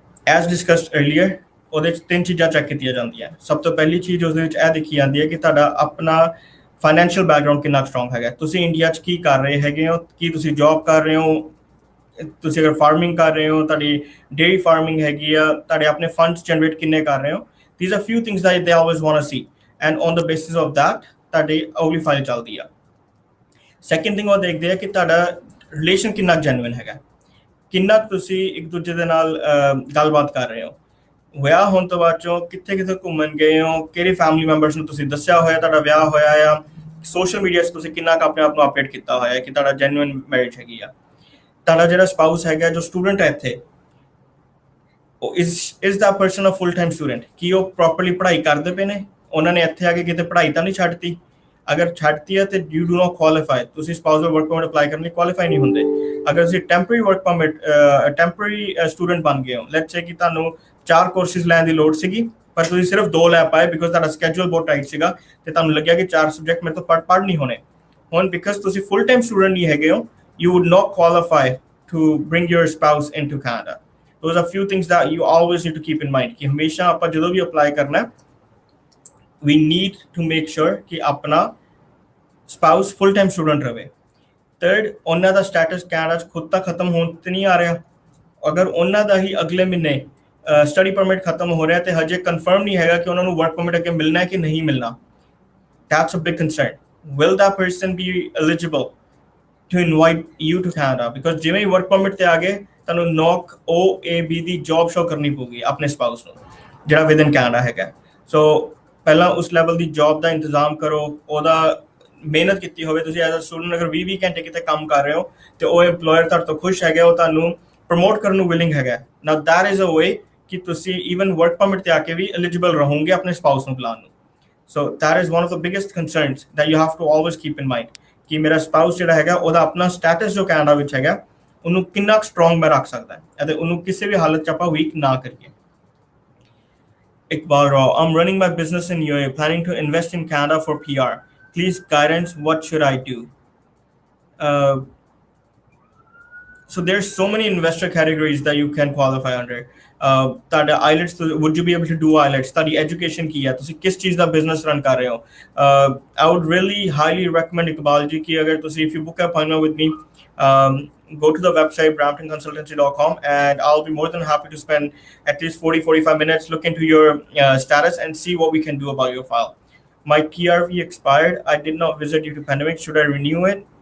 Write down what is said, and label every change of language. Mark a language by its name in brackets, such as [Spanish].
[English] As discussed earlier, [Punjabi] ਉਹਦੇ 'ਚ 3 ਚੀਜ਼ਾਂ ਚੈੱਕ ਕੀਤੀਆਂ ਜਾਂਦੀਆਂ। ਸਭ ਤੋਂ ਪਹਿਲੀ ਚੀਜ਼ ਉਸਦੇ ਵਿੱਚ ਇਹ ਦੇਖੀ ਜਾਂਦੀ ਹੈ ਕਿ ਤੁਹਾਡਾ ਆਪਣਾ ਫਾਈਨੈਂਸ਼ੀਅਲ ਬੈਕਗਰਾਉਂਡ ਕਿੰਨਾ ਸਟਰੋਂਗ ਹੈਗਾ, ਤੁਸੀਂ ਇੰਡੀਆ 'ਚ ਕੀ ਕਰ ਰਹੇ ਹੈਗੇ ਹੋ, ਕੀ ਤੁਸੀਂ ਜੌਬ ਕਰ ਰਹੇ ਹੋ, ਤੁਸੀਂ ਅਗਰ ਫਾਰਮਿੰਗ ਕਰ ਰਹੇ ਹੋ, ਤੁਹਾਡੀ ਡੇਅਰੀ ਫਾਰਮਿੰਗ ਹੈਗੀ ਆ, ਤੁਹਾਡੇ ਆਪਣੇ ਫੰਡਸ ਜਨਰੇਟ ਕਿੰਨੇ ਕਰ ਰਹੇ ਹੋ। [English] These are few things that they always want to see, and on the basis of that [Punjabi] ਤੁਹਾਡੀ ਅਗਲੀ ਫਾਈਲ ਚੱਲਦੀ ਆ। [English] second thing [Punjabi] ਉਹ ਦੇਖਦੇ ਆ ਕਿ ਤੁਹਾਡਾ ਰਿਲੇਸ਼ਨ ਕਿੰਨਾ ਜੈਨੂਇਨ ਹੈਗਾ, ਕਿੰਨਾ ਤੁਸੀਂ ਇੱਕ ਦੂਜੇ ਦੇ ਨਾਲ ਗੱਲਬਾਤ ਕਰ ਰਹੇ ਹੋ, ਵਿਆਹ ਹੋਣ ਤੋਂ ਬਾਅਦ ਚੋਂ ਕਿੱਥੇ ਕਿੱਥੇ ਘੁੰਮਣ ਗਏ ਹੋ, ਕਿਹੜੇ ਫੈਮਿਲੀ ਮੈਂਬਰਸ ਨੂੰ ਤੁਸੀਂ ਦੱਸਿਆ ਹੋਇਆ ਤੁਹਾਡਾ ਵਿਆਹ ਹੋਇਆ ਆ, ਸੋਸ਼ਲ ਮੀਡੀਆ 'ਚ ਤੁਸੀਂ ਕਿੰਨਾ ਕੁ ਆਪਣੇ ਆਪ ਨੂੰ ਅਪਡੇਟ ਕੀਤਾ ਹੋਇਆ ਕਿ ਤੁਹਾਡਾ ਜੈਨੂਇਨ ਮੈਰਿਜ ਹੈਗੀ ਆ। ਤੁਹਾਡਾ ਜਿਹੜਾ ਸਪਾਊਸ ਹੈਗਾ ਜੋ ਸਟੂਡੈਂਟ ਹੈ ਇੱਥੇ, ਉਹ [English] is the person a full time student, [Punjabi] ਕੀ ਉਹ ਪ੍ਰੋਪਰਲੀ ਪੜ੍ਹਾਈ ਕਰਦੇ ਪਏ ਨੇ, ਉਹਨਾਂ ਨੇ ਇੱਥੇ ਆ ਕੇ ਕਿਤੇ ਪੜ੍ਹਾਈ ਤਾਂ ਨਹੀਂ ਛੱਡਤੀ। ਅਗਰ ਛੱਡਤੀ ਹੈ ਤੇ [English] you do not qualify, [Punjabi] ਤੁਸੀਂ ਸਪਾਊਸਲ ਵਰਕ ਪਰਮਿਟ ਅਪਲਾਈ ਕਰਨ ਲਈ ਕੁਆਲੀਫਾਈ ਨਹੀਂ ਹੁੰਦੇ। ਅਗਰ ਤੁਸੀਂ temporary work permit temporary student ਬਣ ਗਏ ਹੋ, [English] let's say [Punjabi] ਕਿ ਤੁਹਾਨੂੰ 4 ਕੋਰਸਿਸ ਲੈਣ ਦੀ ਲੋੜ ਸੀਗੀ ਪਰ ਤੁਸੀਂ ਸਿਰਫ 2 ਲੈ ਪਾਏ ਬਿਕੋਜ਼ ਤੁਹਾਡਾ ਸਕੈਜੂਅਲ ਬਹੁਤ ਟਾਈਟ ਸੀਗਾ ਤੇ ਤੁਹਾਨੂੰ ਲੱਗਿਆ ਕਿ 4 ਸਬਜੈਕਟ ਮੇਰੇ ਤੋਂ ਪੜ੍ਹ ਨਹੀਂ ਹੋਣੇ। ਹੁਣ ਬਿਕੋਜ਼ ਤੁਸੀਂ ਫੁੱਲ ਟਾਈਮ ਸਟੂਡੈਂਟ ਨਹੀਂ ਹੈਗੇ ਹੋ, [English] you would not qualify to bring your spouse into Canada. Those are few things that you always need to keep in mind [Punjabi] ਕਿ ਹਮੇਸ਼ਾ ਆਪਾਂ ਜਦੋਂ ਵੀ ਅਪਲਾਈ ਕਰਨਾ, [English] we need to make sure [Punjabi] ਕਿ ਆਪਣਾ ਸਪਾਊਸ ਫੁੱਲ ਟਾਈਮ ਸਟੂਡੈਂਟ ਰਹੇ। Third, ਉਹਨਾਂ ਦਾ status Canada 'ਚ ਖੁਦ ਤਾਂ ਖਤਮ ਹੋਣ ਤੇ ਨਹੀਂ ਆ ਰਿਹਾ, ਅਗਰ ਉਹਨਾਂ ਦਾ ਹੀ ਅਗਲੇ ਮਹੀਨੇ ਸਟੱਡੀ ਪਰਮਿਟ ਖਤਮ ਹੋ ਰਿਹਾ ਤੇ ਹਜੇ ਕਨਫਰਮ ਨਹੀਂ ਹੈਗਾ ਕਿ ਉਹਨਾਂ ਨੂੰ ਵਰਕ ਪਰਮਿਟ ਅੱਗੇ ਮਿਲਣਾ ਹੈ ਕਿ ਨਹੀਂ ਮਿਲਣਾ, [English] that's a big concern. Will that person be eligible to invite you to Canada? [Punjabi] Because ਜਿਵੇਂ ਹੀ ਵਰਕ ਪਰਮਿਟ ਤੇ ਆ ਗਏ ਤੁਹਾਨੂੰ NOC OAB ਦੀ ਜੌਬ ਸ਼ੋ ਕਰਨੀ ਪਊਗੀ ਆਪਣੇ ਸਪਾਊਸ ਨੂੰ ਜਿਹੜਾ ਵਿਦਨ ਕੈਨੇਡਾ ਹੈਗਾ। ਸੋ ਪਹਿਲਾਂ ਉਸ ਲੈਵਲ ਦੀ ਜੌਬ ਦਾ ਇੰਤਜ਼ਾਮ ਕਰੋ, ਉਹਦਾ ਮਿਹਨਤ ਕੀਤੀ ਹੋਵੇ। ਤੁਸੀਂ ਐਜ਼ ਅ ਸਟੂਡੈਂਟ ਅਗਰ 20 ਘੰਟੇ ਕਿਤੇ ਕੰਮ ਕਰ ਰਹੇ ਹੋ ਤੇ ਉਹ EMPLOYER ਤੁਹਾਡੇ ਤੋਂ ਖੁਸ਼ ਹੈਗਾ, ਉਹ ਤੁਹਾਨੂੰ ਪ੍ਰਮੋਟ ਕਰਨ ਨੂੰ ਵਿਲਿੰਗ ਹੈਗਾ, [English] now that is a way [Punjabi] ਕਿ ਤੁਸੀਂ ਈਵਨ ਵਰਕ ਪਰਮਿਟ ਤੇ ਆ ਕੇ ਵੀ ਐਲੀਜੀਬਲ ਰਹੋਗੇ ਆਪਣੇ ਸਪਾਊਸ ਨੂੰ ਬੁਲਾਉਣ ਨੂੰ। [English] so that is one of the biggest concerns that you have to always keep in mind [Punjabi] ਕਿ ਮੇਰਾ ਸਪਾਊਸ ਜਿਹੜਾ ਹੈਗਾ ਉਹਦਾ ਆਪਣਾ ਸਟੇਟਸ ਜੋ ਕੈਨੇਡਾ ਵਿੱਚ ਹੈਗਾ ਉਹਨੂੰ ਕਿੰਨਾ ਸਟਰੋਂਗ ਮੈਂ ਰੱਖ ਸਕਦਾ ਅਤੇ ਉਹਨੂੰ ਕਿਸੇ ਵੀ ਹਾਲਤ 'ਚ ਆਪਾਂ ਵੀਕ ਨਾ ਕਰੀਏ। [English] Iqbal Rao, I'm running my business in UAE, planning to invest in Canada for PR. Please guidance, what should I do? So there's so many investor categories that you can qualify under. [Punjabi] ਤੁਹਾਡਾ IELTS, [English] would you be able to do IELTS? [Punjabi] ਤੁਹਾਡੀ education ਕੀ ਹੈ, ਤੁਸੀਂ ਕਿਸ ਚੀਜ਼ ਦਾ business run ਕਰ ਰਹੇ ਹੋ। [English] I would really highly recommend Iqbal ji [Punjabi] ਕਿ ਅਗਰ ਤੁਸੀਂ [English] if you book an appointment with me, go to the website bramptonconsultancy.com and I'll be more than happy to spend at least 40-45 minutes, look into your status and see what we can do about your file. My TRV expired. I did not visit due to pandemic. Should I renew it?